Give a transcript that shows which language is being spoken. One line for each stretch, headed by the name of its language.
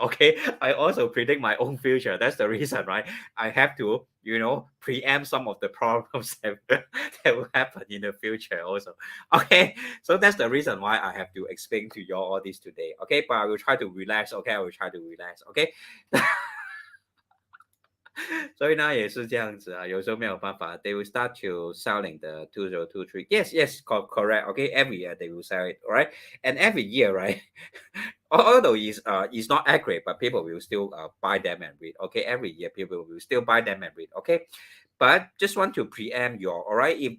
English: Okay, I also predict my own future. That's the reason, right? I have to, preempt some of the problems that will happen in the future also. Okay, so that's the reason why I have to explain to you all this today. Okay, but I will try to relax. Okay, I will try to relax. Okay.
Chinese: 所以呢也是这样子啊，有时候没有办法。
English: They will start to selling the 2023. Yes, yes, correct. Okay, every year they will sell it, all right? And every year, right? Although is not accurate, but people will still buy them and read. Okay, every year people will still buy them and read. Okay, but just want to preempt your, all right?